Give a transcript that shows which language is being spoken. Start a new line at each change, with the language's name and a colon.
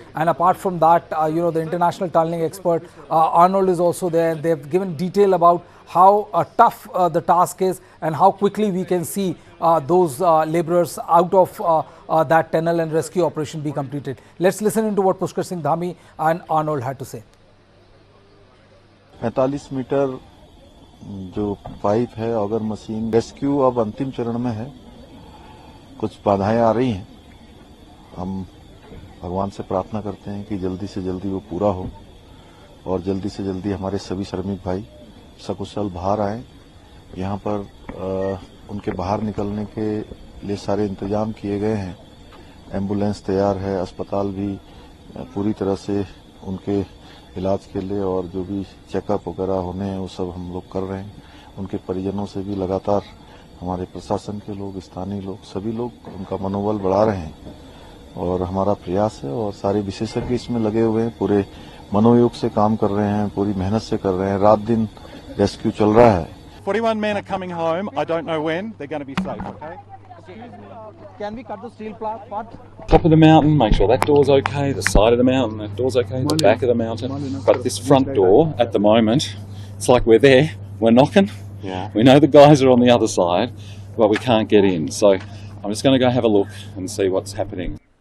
English: And apart from that, the international tunneling expert Arnold is also there. They have given detail about how tough the task is and how quickly we can see those labourers out of that tunnel and rescue operation be completed. Let's listen into what Pushkar Singh Dhami and Arnold had to say.
Hindi: 45 metre जो pipe है auger machine rescue अब अंतिम चरण में है। कुछ बाधाएं आ रही हैं, हम भगवान से प्रार्थना करते हैं कि जल्दी से जल्दी वो पूरा हो और जल्दी से जल्दी हमारे सभी श्रमिक भाई सकुशल बाहर आए। यहाँ पर उनके बाहर निकलने के लिए सारे इंतजाम किए गए हैं। एम्बुलेंस तैयार है, अस्पताल भी पूरी तरह से उनके इलाज के लिए और जो भी चेकअप वगैरह होने हैं वो सब हम लोग कर रहे हैं। उनके परिजनों से भी लगातार हमारे प्रशासन के लोग, स्थानीय लोग, सभी लोग उनका मनोबल बढ़ा रहे हैं और हमारा प्रयास है और सारे विशेषज्ञ इसमें लगे हुए हैं, पूरे मनोयोग से काम कर रहे हैं, पूरी मेहनत से कर रहे हैं। रात दिन रेस्क्यू चल रहा है।
English: 41 men are coming home. I don't know when. They're going to be safe, okay? Can we cut the steel part? Top of the mountain, make sure that door's okay, the side of the mountain, that door's okay, the back of the mountain. But this front door, at the moment, it's like we're there, we're knocking. Yeah. We know the guys are on the other side, but we can't get in. So I'm just going to go have a look and see what's happening.